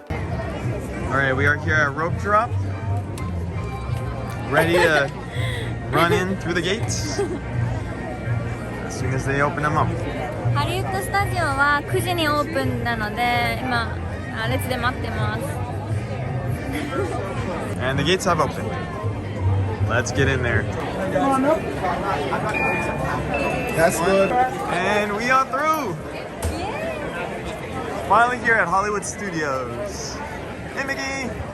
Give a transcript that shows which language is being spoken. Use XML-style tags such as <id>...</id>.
<en>Alright, we are here at Rope Drop, ready to run in through the gates as soon as they open them up.</en> <ja>ハリウッドスタジオは9時にオープンなので、今列で待ってます。</ja> <en>And the gates have opened. Let's get in there. That's good. And we are through. Finally here at Hollywood Studios. Hey Mickey!</en>